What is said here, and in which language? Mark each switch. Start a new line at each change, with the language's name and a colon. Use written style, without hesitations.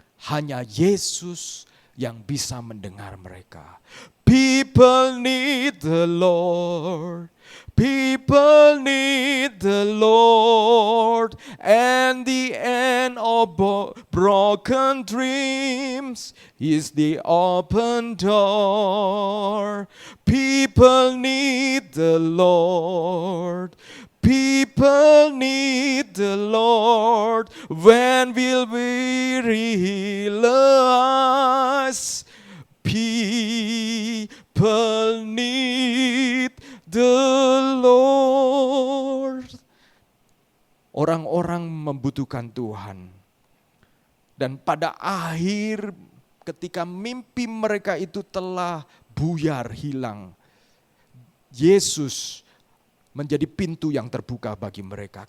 Indonesian: Hanya Yesus yang bisa mendengar mereka.
English: People need the Lord. People need the Lord, and the end of broken dreams is the open door. People need the Lord. People need the Lord. When will we realize people need the Lord?
Indonesian: Orang-orang membutuhkan Tuhan. Dan pada akhir ketika mimpi mereka itu telah buyar, hilang, Yesus menjadi pintu yang terbuka bagi mereka.